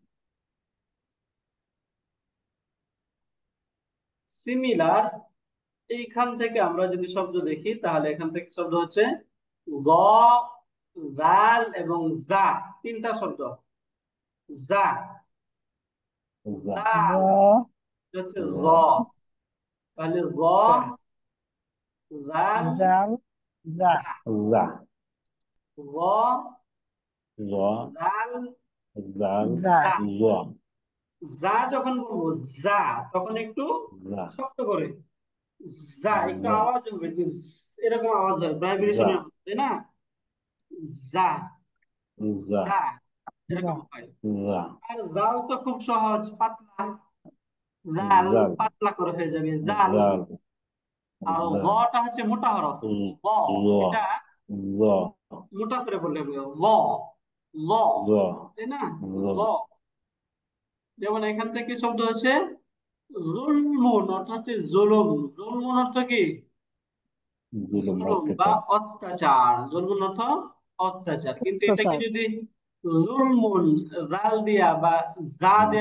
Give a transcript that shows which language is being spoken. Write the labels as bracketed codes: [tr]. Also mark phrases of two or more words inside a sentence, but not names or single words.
[bn] সিমিলার, এইখান থেকে আমরা যদি শব্দ দেখি তাহলে এখান থেকে শব্দ হচ্ছে জ, জাল এবং জা, তিনটা শব্দ। জা, যা। জাল, জ এটা হচ্ছে জ, জ। তাহলে জ, জা জাল, জাল জা জা, যা। জ, জ। জাল, জাল। জা জা। জ। যা যখন বলবো যা, তখন একটু যা। শক্ত করে যা, একটু যা। আওয়াজ হবে, একটু এরকম আওয়াজ হয়, যা। ভাইব্রেশনের, তাই না? যা, যা। যা, জা এরকম হয়। যা। আর জাল তো খুব সহজ, পাতলা, জাল জাল। পাতলা করে হয়ে যাবে জাল। জাল। আর জাল। লটা হচ্ছে মোটা হরফ, ল, ল। এটা ল। মোটা করে বললে হবে ল, ল, ল। তাই না? ল। ল। যেমন এখান থেকে শব্দ হচ্ছে জুলমুন, অর্থ হচ্ছে জুলুম। জুলমুন অর্থ কি? জুলুম, জুলুম বা অত্যাচার। অত্যাচার, জুলমুন অর্থ অত্যাচার। কিন্তু এটাকে অত্যাচার। যদি জুলমুন জাল দিয়া বা যা দিয়া